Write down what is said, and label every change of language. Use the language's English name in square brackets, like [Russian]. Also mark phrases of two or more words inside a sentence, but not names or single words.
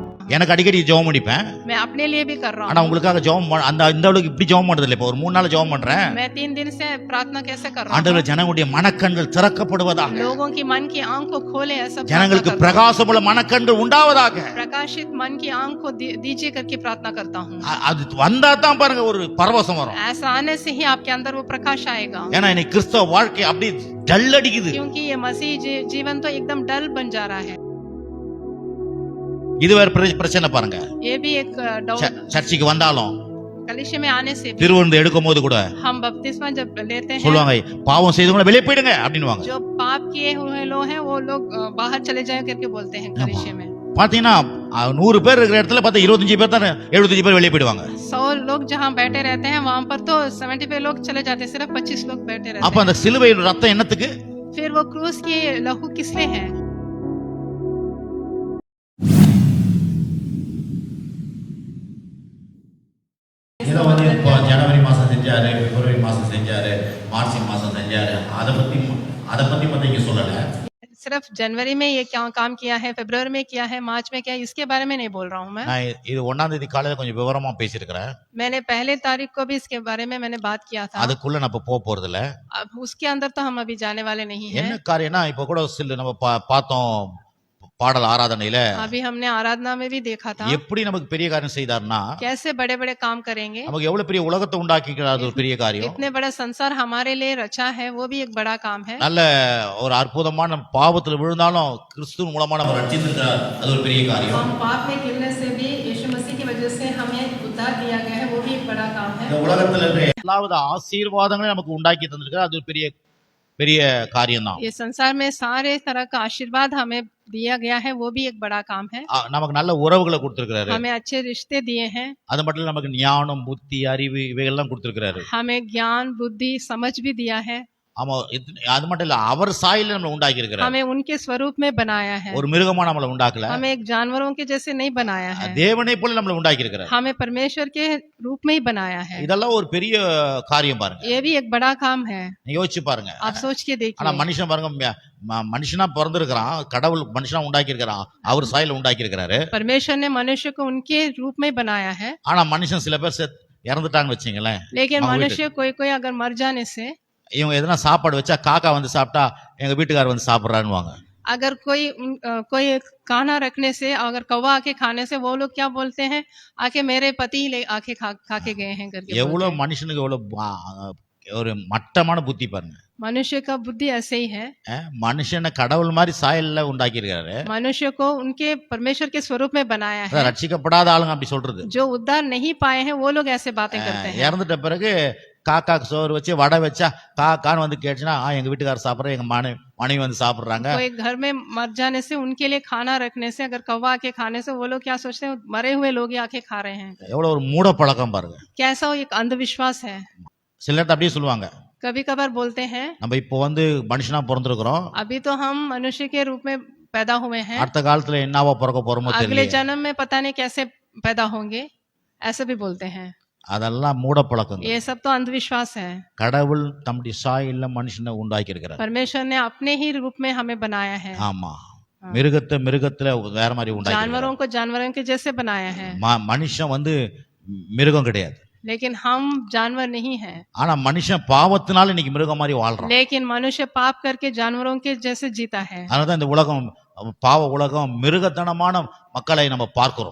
[Tamil] எனக்கு அடிக்கடி ஜெபம் பண்ணிப்பேன். [Hindi] मैं अपने लिए भी कर रहा [Tamil] ஆனா [Hindi] हूँ। [Tamil] உங்களுக்காக ஜெபம் அந்த இந்த அளவுக்கு இப்படி ஜெபம் பண்றது இல்ல. இப்போ ஒரு 3 நாள் ஜெபம் பண்றேன். [Hindi] मैं 3 दिन से प्रार्थना कैसे कर रहा [Tamil] ஆண்டவரே [Hindi] हूँ? [Tamil] ஜனங்களுடைய மனக்கண்கள் திறக்கப்படுவதாக, [Hindi] लोगों की मन की आंख को खोले, ऐसा प्रार्थना [Tamil] ஜனங்களுக்கு [Hindi] करता हूँ। [Tamil] பிரகாசமுள்ள மனக்கண்கள் உண்டாவதாக. [Hindi] प्रकाशित मन की आंख को दीजिए करके प्रार्थना करता हूँ। [Tamil] அது வந்தா தான் பாருங்க ஒரு பரவசம் வரும். [Hindi] ऐसा आने से ही आपके अंदर वो प्रकाश आएगा, [Tamil] ஏன்னா இன்னைக்கு கிறிஸ்தவ வாழ்க்கை அப்படி டல் அடிக்குது. [Hindi] क्योंकि ये मसीह जीवन तो एकदम डल बन जा रहा है। [Tamil] இது வேற பிரச்சனை பாருங்க. [Hindi] ये भी एक डाउट। [Tamil] சர்ச்சுக்கு வந்தாலும் [Hindi] कलीसिया में आने से भी [Tamil] திருவிருந்து எடுக்கும் போது கூட [Hindi] हम बपतिस्मा जब लेते हैं, [Tamil] சொல்லுவாங்க பாவம் செய்தவங்க வெளியே போயிடுங்க அப்படின்னுவாங்க. [Hindi] जो पाप किए हुए लोग हैं वो लोग बाहर चले जाए करके बोलते हैं कलीसिया में। [Tamil] பாத்தீங்கன்னா 100 பேர் இருக்கிற இடத்துல பார்த்தா 25 பேர் தான் 75 பேர் வெளியே போயிடுவாங்க. [Hindi] 100 लोग जहाँ बैठे रहते हैं वहां पर तो 75 लोग चले जाते हैं, सिर्फ 25 लोग बैठे रहते [Tamil] அப்ப அந்த சிலுவையின் ரத்தம் என்னத்துக்கு? [Hindi] हैं। फिर वो क्रूस की लहू किस लिए है? [Tamil] இதை வந்து இப்போ ஜனவரி மாதம் செஞ்சாரு, பிப்ரவரி மாதம் செஞ்சாரு, மார்ச் மாதம் செஞ்சாரு, அதை பற்றி மட்டும் இங்கே சொல்லலை. [Hindi] सिर्फ जनवरी में ये क्या काम किया है, फरवरी में किया है, मार्च में किया है, इसके बारे में नहीं बोल रहा हूँ मैं। [Tamil] நான் இது 1ஆம் தேதி காலையில் கொஞ்சம் விவரமா பேசியிருக்கிறேன். [Hindi] मैंने पहले तारीख को भी इसके बारे में मैंने बात किया था। [Tamil] அதுக்குள்ள நான் இப்போ போக போறது இல்ல. [Hindi] अब उसके अंदर तो हम अभी जाने वाले नहीं हैं। [Tamil] என்ன காரியம்னா இப்போ கூட சில நம்ம பார்த்தோம் பாடல் ஆராதனையில, [Hindi] अभी हमने आराधना में भी देखा था [Tamil] எப்படி நமக்கு பெரிய காரியம் செய்தார்னா, [Hindi] कैसे बड़े बड़े काम करेंगे। [Tamil] நமக்கு எவ்வளவு பெரிய உலகத்தை உண்டாக்கிக்கிறார், ஒரு பெரிய காரியம். [Hindi] इतने बड़ा संसार हमारे लिए रचा है, वो भी एक बड़ा काम है। [Tamil] நல்ல ஒரு அற்புதமான பாவத்துல விழுந்தாலும் கிறிஸ்துவின் மூலமா நம்ம ரட்சித்திருக்கிறார், அது ஒரு பெரிய காரியம். [Hindi] हम पाप में गिरने से भी यीशु मसीह की वजह से हमें उद्धार दिया गया है, वो भी एक बड़ा काम है। [Tamil] இந்த உலகத்துல இருக்கிற எல்லாவித ஆசீர்வாதங்களையும் நமக்கு உண்டாக்கி தந்திருக்கிறார், அது ஒரு பெரிய பெரிய காரியம் தான். [Hindi] ये संसार में सारे तरह का आशीर्वाद हमें दिया गया है, वो भी एक बड़ा काम है। [Tamil] நமக்கு நல்ல உறவுகளை கொடுத்திருக்கிறாரு. [Hindi] हमें अच्छे रिश्ते दिए हैं। [Tamil] அது மட்டும் இல்ல நமக்கு ஞானம், புத்தி, அறிவு இவைகள்லாம் கொடுத்திருக்கிறாரு. [Hindi] हमें ज्ञान, बुद्धि, समझ भी दिया है। [Tamil] ஆமா, அது மட்டும் இல்ல அவர் சாயல்ல நம்மள உண்டாக்கி இருக்கிறார். [Hindi] हमें उनके स्वरूप में बनाया है। [Tamil] ஒரு மிருகமா நம்மள உண்டாக்கல. [Hindi] हमें एक जानवरों के जैसे नहीं बनाया है। [Tamil] தேவனை போல நம்மள உண்டாக்கி இருக்கிறார். [Hindi] हमें परमेश्वर के रूप में ही बनाया है। [Tamil] இதெல்லாம் ஒரு பெரிய காரியம் பாருங்க. [Hindi] ये भी एक बड़ा काम है। [Tamil] யோசிச்சு பாருங்க. [Hindi] आप सोच के देखिए। [Tamil] ஆனா மனுஷன் பாருங்க, மனுஷனா பிறந்திருக்கிறான், கடவுள் மனுஷனா உண்டாக்கி இருக்கிறான், அவர் சாயல்ல உண்டாக்கி இருக்கிறாரு. [Hindi] परमेश्वर ने मनुष्य को उनके रूप में बनाया है। [Tamil] ஆனா மனுஷன் சில பேர் இறந்துட்டாங்கன்னு வச்சீங்களேன். [Hindi] लेकिन मनुष्य कोई अगर मर जाने से, [Tamil] இவங்க எதனா சாப்பாடு வச்சா காக்கா வந்து சாப்பிட்டா எங்க வீட்டுக்காரர் வந்து சாப்பிடுறான்னுவாங்க. [Hindi] अगर कोई खाना रखने से, अगर कौवा आके खाने से, वो लोग क्या बोलते हैं, आके मेरे पति ले आके खा के गए हैं करके। [Tamil] எவ்வளவு மனுஷனுக்கு எவ்வளவு ஒரு மட்டமான புத்தி பாருங்க. [Hindi] मनुष्य का बुद्धि ऐसे ही है। [Tamil] மனுஷனை கடவுள் மாதிரி சாயல்ல உண்டாக்கி இருக்காரு. [Hindi] मनुष्य को उनके परमेश्वर के स्वरूप में बनाया है। [Tamil] ரட்சிக்கப்படாத ஆளுங்க அப்படி சொல்றது. [Hindi] जो उद्धार नहीं पाए हैं वो लोग ऐसे बातें करते हैं। [Tamil] இறந்துட்ட பிறகு காக்காக்கு சோறு வச்சு வடை வச்சா காக்கான்னு வந்து கேட்டுச்சுன்னா எங்க வீட்டுக்காரர் சாப்பிடுற, எங்க மனைவி வந்து சாப்பிடுறாங்க. [Hindi] कोई घर में मर जाने से, उनके लिए खाना रखने से, अगर कौवा आके खाने से, वो लोग क्या सोचते हैं, मरे हुए लोग ही आके खा रहे हैं। [Tamil] எவ்வளவு ஒரு மூட பழக்கம் பாருங்க. [Hindi] कैसा वो एक अंधविश्वास है। [Tamil] சில நேரத்தை அப்படியே சொல்லுவாங்க, [Hindi] कभी कभार बोलते हैं [Tamil] நம்ம இப்போ வந்து மனுஷனா பிறந்திருக்கிறோம், [Hindi] अभी तो हम मनुष्य के रूप में पैदा हुए हैं, [Tamil] அடுத்த காலத்துல என்னவா பிறக்க போறோமோ [Hindi] अगले [Tamil] தெரியல. [Hindi] जन्म में पता नहीं कैसे पैदा होंगे, ऐसे भी बोलते हैं। [Tamil] அதெல்லாம் மூட பழக்கம். [Hindi] ये सब तो अंधविश्वास है। [Tamil] கடவுள் தம்முடைய சாயல்ல மனுஷனை உண்டாக்கி இருக்கிறார். [Hindi] परमेश्वर ने अपने ही रूप में हमें बनाया है। [Tamil] ஆமா, மிருகத்துல வேற மாதிரி உண்டாக்கி, [Hindi] जानवरों को जानवरों के जैसे बनाया है। [Tamil] மனுஷன் வந்து மிருகம் கிடையாது. [Hindi] लेकिन हम जानवर नहीं हैं। [Tamil] ஆனா மனுஷன் பாவத்தினால இன்னைக்கு மிருகம் மாதிரி வாழ்றான். [Hindi] लेकिन मनुष्य पाप करके जानवरों के जैसे जीता है। [Tamil] அதனால இந்த உலகம், பாவ உலகம், மிருகத்தனமான மக்களை நம்ம பார்க்கிறோம்.